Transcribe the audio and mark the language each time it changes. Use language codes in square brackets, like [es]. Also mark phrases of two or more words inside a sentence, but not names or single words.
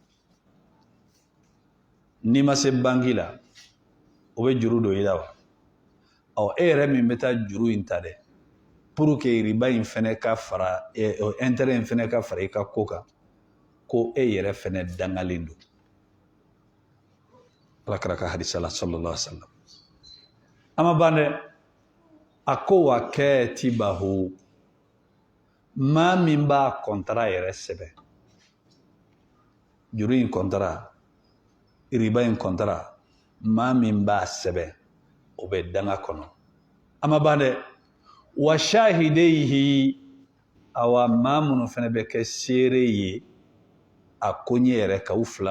[bm] n'i ma se banki la o bɛ juru don i la wa e yɛrɛ min bɛ taa juru in ta dɛ [fr] pour que [bm] riba in fana ka fara intérêt in fana ka fara i ka ko kan ko e yɛrɛ fana dangalen don alakira ka hadisa la [ar] صلى الله عليه وسلم [bm] ama ban dɛ a ko [ar] وكاتبه [bm] maa min b'a contrat yɛrɛ sɛbɛn juru in contrat riba in contrat maa min b'a sɛbɛn o bɛ danga kɔnɔ ama ban dɛ [ar] وشاهديه [bm] awa maa minnu fana bɛ kɛ seere ye a koɲɛ yɛrɛ ka u fila